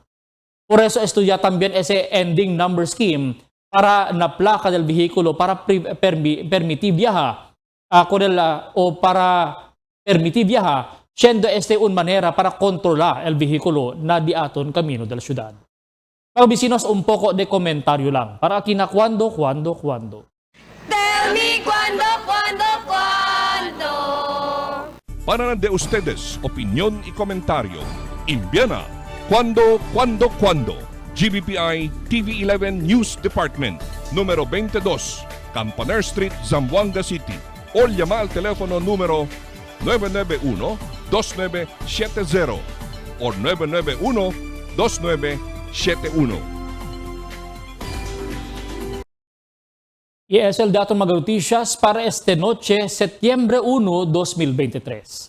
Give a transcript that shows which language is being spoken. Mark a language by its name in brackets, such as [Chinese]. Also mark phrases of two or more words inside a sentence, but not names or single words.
[Chavacano] Por eso estudia también ese [English] ending number scheme [Chavacano] para na placa del vehículo para permitir viaja siendo este un manera para controlar el vehículo na diaton camino del ciudad. Mga vecinos, un poco de comentario lang. Para aquí na cuando. [English] Tell me [Chavacano] cuando. Para de ustedes, opinión y comentario. Envíana cuando. GBPI TV11 News Department, número 22, Campaner Street, Zamboanga City. O llama al teléfono número 991-2970 o 991-2971. Y es el dato mga noticias para esta noche, Septiembre 1, 2023.